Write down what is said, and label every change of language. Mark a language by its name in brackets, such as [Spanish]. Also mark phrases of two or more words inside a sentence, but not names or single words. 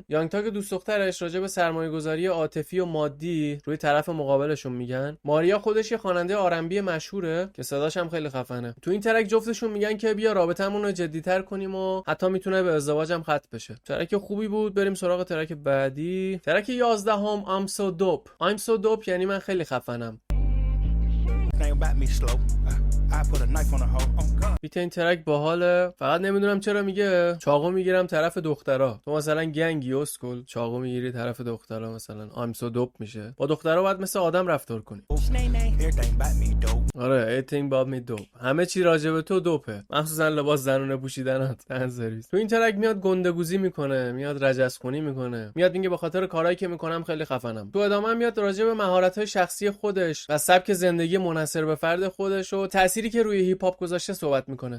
[Persian] یانگ تاگ دوست دخترش راجع به سرمایه‌گذاری عاطفی و مادی روی طرف مقابلشون میگن. ماریا خودش یه خواننده آرنبی مشهوره که صداش هم خیلی خفنه. تو این ترک جفتشون میگن که بیا رابطمون رو جدی‌تر کنیم و حتی میتونه به ازدواجم ختم بشه. ترک خوبی بود. بریم سراغ ترک بعدی. ترک 11 [English] I'm so dope. I'm so dope [Persian] یعنی من خیلی خفنم. بیت این ترک باحاله، فقط نمیدونم چرا میگه چاقو میگیرم طرف دخترا. تو مثلا گنگی اسکول چاقو میگیری طرف دخترا، مثلا [English] I'm so dope [Persian] میشه. با دخترا باید مثل آدم رفتار کنی. [English] آره everything about me dope. [Persian] همه چی راجع به تو دوپه، مخصوصا لباس زنونه پوشیدنات. تن سرویس. تو این ترک میاد گندگوزی میکنه، میاد رجسخونی میکنه، میاد میگه به خاطر کارهایی که میکنم خیلی خفنم. تو ادامه میاد راجع به مهارت‌های شخصی خودش و سبک زندگی منحصر به فرد خودش و تأثیری که روی هیپ هاپ گذاشته صحبت میکنه.